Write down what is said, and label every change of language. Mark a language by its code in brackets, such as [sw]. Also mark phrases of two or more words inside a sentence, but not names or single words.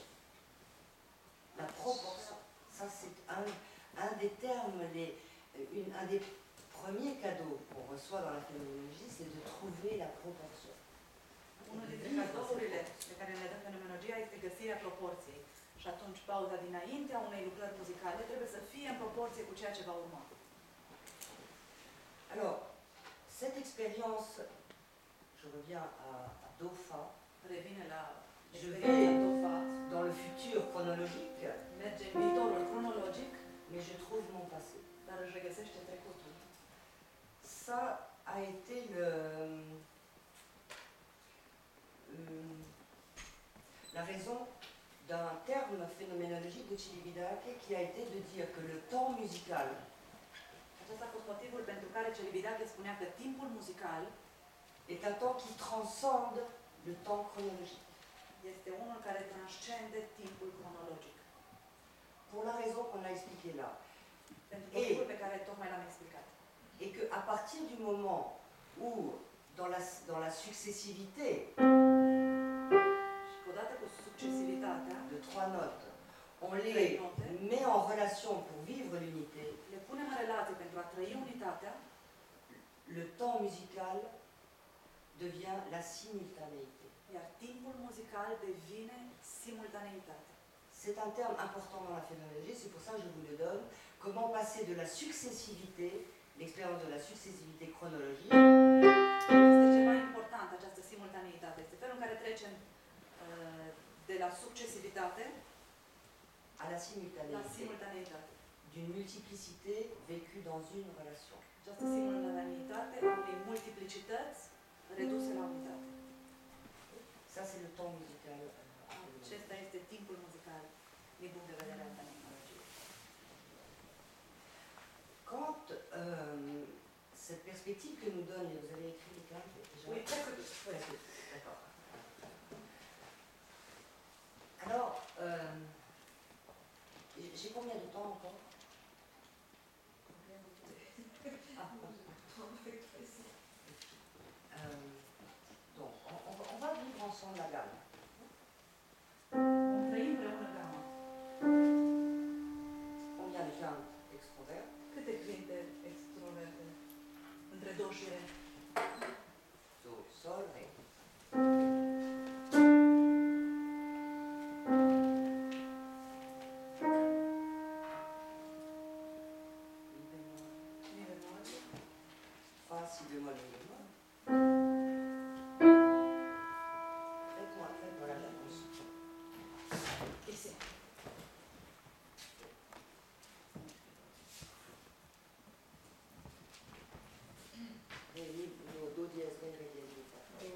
[fr] La proportion, ça c'est un des termes, un des premiers cadeaux reçoit dans la phénoménologie, c'est de trouver la proportion. [ro] Unul dintre cadourile pe care le dă fenomenologia este găsirea proporției. Și atunci pauza dinaintea unei lucrări muzicale trebuie să fie în proporție cu ceea ce va urma. [fr] Alors, cette expérience, je reviens à Dofa, [ro] Revine la [fr] je [ro] experiența [fr] vais [ro] Dofa, [fr] dans le futur chronologique, [ro] merge în viitorul cronologic, [fr] mais je trouve mon passé. [ro] dar își regăsește trecutul. [fr] Ça a été la raison d'un terme phénoménologique de Celibidache qui a été de dire que le temps musical [ro] Acesta a fost motivul pentru care Celibidache spunea că timpul muzical [fr] est un temps qui transcende le temps chronologique. [ro] este unul care transcende timpul cronologic. [fr] Pour la raison qu'on a expliquée là. [ro] Pentru motivul pe care tocmai l-am explicat. [fr] Et qu'à partir du moment où, dans la successivité [ro] Și odată cu succesivitatea, [fr] de 3 notes, on les met en relation pour vivre l'unité, [ro] le punem în relație pentru a trăi unitatea, [fr] le temps musical devient la simultanéité. [ro] iar timpul muzical devine simultaneitate. [fr] C'est un terme important dans la phénoménologie, c'est pour ça que je vous le donne. Comment passer de la successivité, l'expérience de la successivité chronologique, [ro] Este ceva important, această simultaneitate. Este felul în care trecem de la succesivitate [fr] à la [ro] la [fr] simultanéité, [ro] simultaneitate. [fr] d'une multiplicité vécue dans une relation. [ro] Această simultaneitate a unei multiplicități reduse la unitate. [fr] Ça, c'est le temps musical. [ro] Acesta este timpul muzical din punct de vedere al fenomenologiei. [fr] Quand cette perspective que nous donne, et vous avez écrit les cartes déjà. Oui, presque. D'accord. Alors, j'ai combien de temps encore? Donc, on va vivre ensemble la gamme. [ro] Vom trăi împreună gama. [fr] Combien de quintes extroverts? [ro] Câte cuvinte extroverte între do și re? [fr] Do, sol, ré. [ro] Mi bemol. [fr] Fa, si bémol, mi bémol. Faites-moi la réponse. Ici. Ré, mi, do dièse, ré, dièse, mi, fa.